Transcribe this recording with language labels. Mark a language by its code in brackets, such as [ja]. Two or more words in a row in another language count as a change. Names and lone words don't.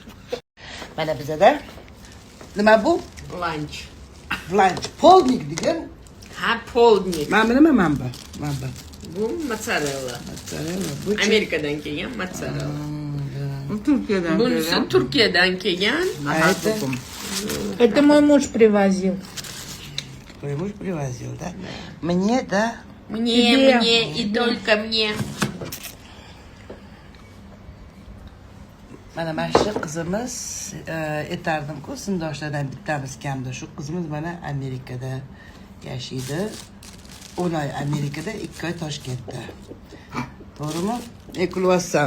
[uz] Mana bizada nima bu? Lunch. Lunch, polnik degan. Ha, polnik. Mana nima mana bu? Bu mozzarella. Bu Amerikadan kelgan mozzarella. Turkiyadan. Bunisi Turkiyadan kelgan. [ru] Это мой муж привозил. Твой муж привозил, да? Мне, да? Мне и только мне. [uz] Mana shu qizimiz aytardim-ku, sinfdoshlardan bittamiz kamda. Shu qizimiz mana Amerikada yashaydi. 10 oy Amerikada, 2 oy Toshkentda. To'g'rimi? Ekulvassan.